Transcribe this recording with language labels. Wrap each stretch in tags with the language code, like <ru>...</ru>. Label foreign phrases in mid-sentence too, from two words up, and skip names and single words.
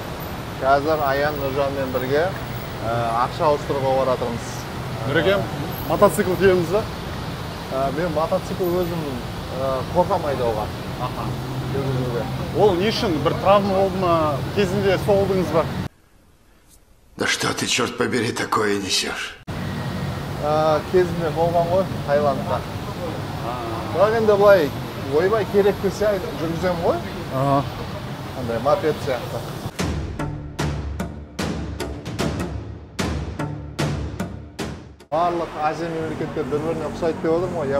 <kk>Қазір Аян Нұржанмен бірге ақша ауыстыруға баратырмыз. Нұреке, мотоцикл тиеміз ба? Мен мотоцикл өзім қорқам айдауға. Ол не үшін? Бір травма болды ма? Кезінде соғылдыңыз ба?</kk> <ru>Да что ты, черт побери, такое несешь?</ru> <kk>Кезінде болған ғой Таиландта. Бірақ енді былай ойбай керек десе жүргіземін ғой. Андай мопед сияқты. Барлық Азия мемлекеттер бір-біріне ұқсайды деп отырмын ғой.</kk>